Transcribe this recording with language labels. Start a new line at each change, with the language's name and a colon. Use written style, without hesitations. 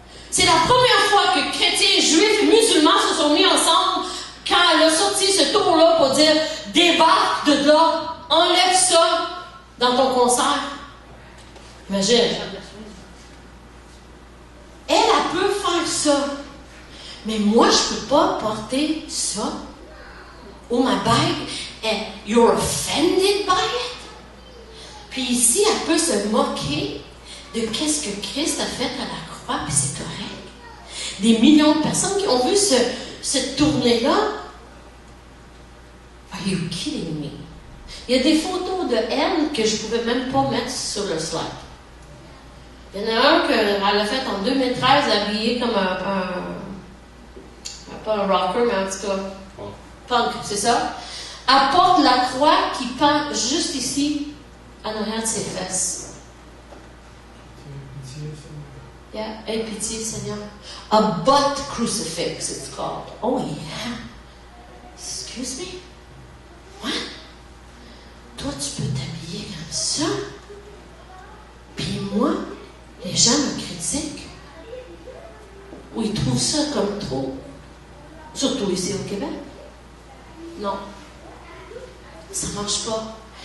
French: C'est la première fois que chrétiens, juifs et musulmans se sont mis ensemble quand elle a sorti ce tour-là pour dire « Débarque de là, enlève ça dans ton concert. » Imagine. Elle peut faire ça. Mais moi, je ne peux pas porter ça. Ou ma bague,
English: you're offended by it.
French: Puis ici, elle peut se moquer de qu'est-ce que Christ a fait à la croix, puis c'est correct. Des millions de personnes qui ont vu cette tournée-là.
English: Are you kidding me?
French: Il y a des photos de elle que je ne pouvais même pas mettre sur le slide. Il y en a un qu'elle a fait en 2013, habillé comme pas un rocker, mais en tout cas, punk, c'est ça. Elle porte la croix qui pend juste ici, en arrière de ses fesses. Yeah, aie pitié, Seigneur.
English: A butt crucifix, it's called. Oh yeah. Excuse me? What?
French: Toi, tu peux t'habiller comme ça? Puis moi, les gens me critiquent. Ou ils trouvent ça comme trop. Surtout ici au Québec. Non. Ça ne marche pas.